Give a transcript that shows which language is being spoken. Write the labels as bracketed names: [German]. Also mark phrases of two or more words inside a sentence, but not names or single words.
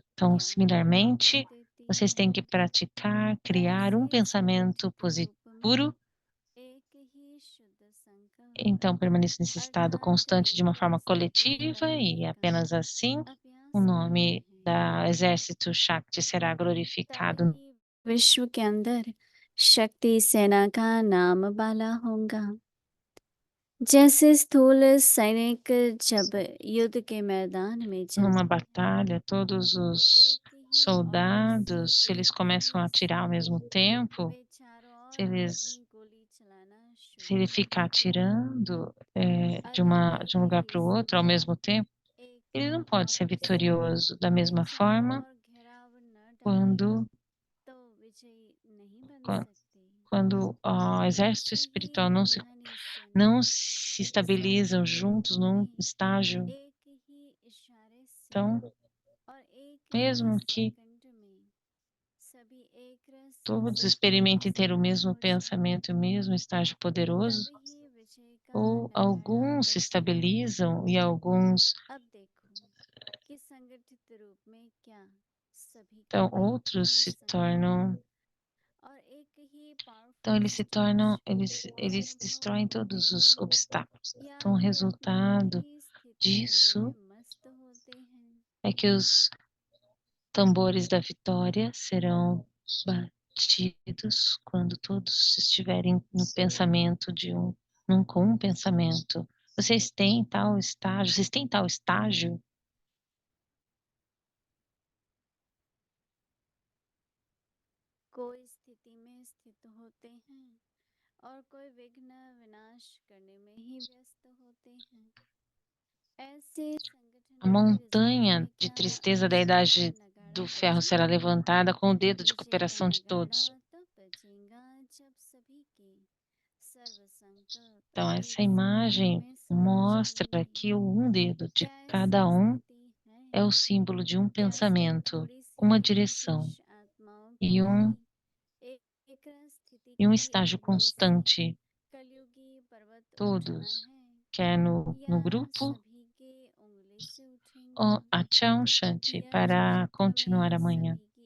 [Portuguese] Então, similarmente, vocês têm que praticar, criar um pensamento puro. Então, permaneça nesse estado constante de uma forma coletiva e apenas assim o nome da exército Shakti será glorificado. [Hindi] विश्व के अंदर शक्ति सेना का नाम बाला होगा। जैसे स्थूल सैनिक जब युद्ध के मैदान में [Portuguese] Numa [Hindi] जाते हैं [Portuguese] batalha, todos [Hindi] तो [Portuguese] os [Hindi] एक ही ऑर्डर से [Portuguese] soldados, se eles [Hindi] एक [Portuguese] começam a [Hindi] ही [Portuguese] atirar ao mesmo [Hindi] समय [Portuguese] tempo, [Hindi] वे चारों [Portuguese] se [Hindi] ओर [Portuguese] eles [Hindi] अपनी गोली चलाना [Portuguese] se [Hindi] शुरू [Portuguese] ele [Hindi] कर [Portuguese] ficar [Hindi] देते हैं। [Portuguese] atirando, [Hindi] अगर [Portuguese] de um [Hindi] एक [Portuguese] lugar [Hindi] ही [Portuguese] para o outro ao [Hindi] समय [Portuguese] mesmo tempo, [Hindi] एक [Portuguese] ele [Hindi] ही [Portuguese] não pode ser [Hindi] ऑर्डर से [Portuguese] vitorioso. Da [Hindi] वे [Portuguese] mesma [Hindi] चारों [Portuguese] forma, [Hindi] ओर घेराव न डालें [Portuguese] quando [Hindi] तो विजयी नहीं बन [Portuguese] quan [Hindi] सकते। [Portuguese] quando o exército [Hindi] ऐसे ही [Portuguese] espiritual [Hindi] रूहानी [Portuguese] não [Hindi] सेनाएं [Portuguese] se [Hindi] सभी [Portuguese] estabilizam juntos [Hindi] क्षेत्रों [Portuguese] num [Hindi] में [Portuguese] estágio, [Hindi] एक ही इशारे से [Portuguese] então, [Hindi] और एक ही [Portuguese] mesmo que [Hindi] सेकंड में सभी एक रस [Portuguese] todos [Hindi] स्थिति [Portuguese] experimentem ter [Hindi] से [Portuguese] o mesmo [Hindi] पहुंच जाएं, [Portuguese] pensamento e o mesmo estágio [Hindi] तब [Portuguese] poderoso, [Hindi] ही विजय का [Portuguese] ou [Hindi] नगाड़ा [Portuguese] alguns se [Hindi] बजेगा। [Portuguese] estabilizam e alguns, [Hindi] अब देखो कि संगठित रूप में क्या सभी को [Portuguese] então, [Hindi] एक [Portuguese] outros [Hindi] ही [Portuguese] se [Hindi] समय [Portuguese] tornam, [Hindi] और एक ही [Portuguese] então [Hindi] पावरफुल [Portuguese] eles se tornam, [Hindi] स्टेज [Portuguese] eles [Hindi] अनुभव [Portuguese] destroem [Hindi] करते [Portuguese] todos os [Hindi] हैं [Portuguese] obstáculos. [Hindi] या [Portuguese] Então, o [Hindi] वे अपनी [Portuguese] resultado [Hindi] ही स्थितियों [Portuguese] disso [Hindi] में मस्त होते हैं। [Portuguese] é que os tambores da vitória serão batidos quando todos estiverem no pensamento com um pensamento. Vocês têm tal estágio? [Hindi] कोई स्थिति में स्थित होते हैं और कोई विघ्न विनाश करने में ही व्यस्त होते हैं। ऐसे संगठन [Portuguese] A [Hindi] के रिजल्ट [Portuguese] montanha [Hindi] में [Portuguese] de [Hindi] क्या [Portuguese] tristeza da [Hindi] विजय का [Portuguese] idade [Hindi] नगाड़ा [Portuguese] do ferro será [Hindi] बजेगा। [Portuguese] levantada com o dedo de [Hindi] विजय का [Portuguese] cooperação de [Hindi] नगाड़ा [Portuguese] todos. [Hindi] तब बजेगा जब सभी के सर्व संकल्प [Portuguese] Então, [Hindi] एक [Portuguese] essa [Hindi] संकल्प [Portuguese] imagem [Hindi] में समा [Portuguese] mostra [Hindi] जाएंगे। [Portuguese] que o um dedo de [Hindi] क्या [Portuguese] cada [Hindi] ऐसी [Portuguese] um [Hindi] स्थिति है [Portuguese] é o símbolo de um [Hindi] क्या सिर्फ [Portuguese] pensamento, [Hindi] थोड़ी सी [Portuguese] uma [Hindi] विशेष [Portuguese] direção [Hindi] आत्माओं की [Portuguese] e [Hindi] ही [Portuguese] um, [Hindi] एक एक स्थिति [Portuguese] e um [Hindi] की [Portuguese] estágio [Hindi] अगुवाई से [Portuguese] constante. [Hindi] कलयुगी पर्वत उठना [Portuguese] Todos, [Hindi] है [Portuguese] quer [Hindi] या [Portuguese] no grupo [Hindi] सभी के उंगली से उठेंगे [Portuguese] ou a Chão Shanti [Hindi] या [Portuguese] para [Hindi] चक्र [Portuguese] continuar [Hindi] में [Portuguese] amanhã. [Hindi] सभी